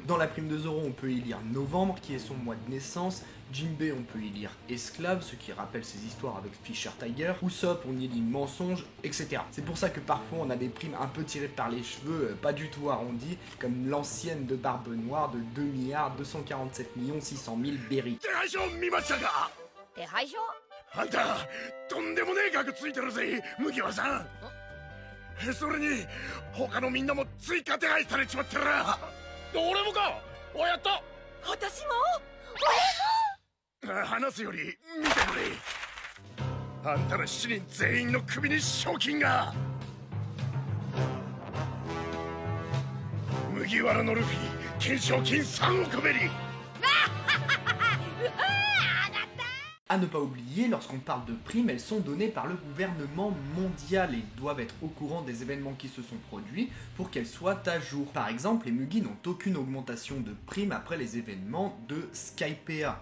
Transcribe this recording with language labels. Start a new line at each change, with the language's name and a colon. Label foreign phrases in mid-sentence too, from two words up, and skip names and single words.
French: Dans la prime de Zoro, on peut y lire novembre, qui est son mois de naissance. Jinbei, on peut y lire esclave, ce qui rappelle ses histoires avec Fisher Tiger. Usopp, on y lit mensonge, etc. C'est pour ça que parfois on a des primes un peu tirées par les cheveux, pas du tout arrondies, comme l'ancienne de Barbe Noire de 2 247 600 000 berry.
Japanese: 手配書あんたとんでもねえ額ついてるぜ麦わさん。それに他のみんなも追加手配されちまってるな。俺もか。やった。私も話すより見てくれ。あんたら7人全員の首に賞金が。麦わらのルフィ懸賞金3億ベリー。
French: À ne pas oublier, lorsqu'on parle de primes, elles sont données par le gouvernement mondial et ils doivent être au courant des événements qui se sont produits pour qu'elles soient à jour. Par exemple, les Mugi n'ont aucune augmentation de primes après les événements de Skypiea.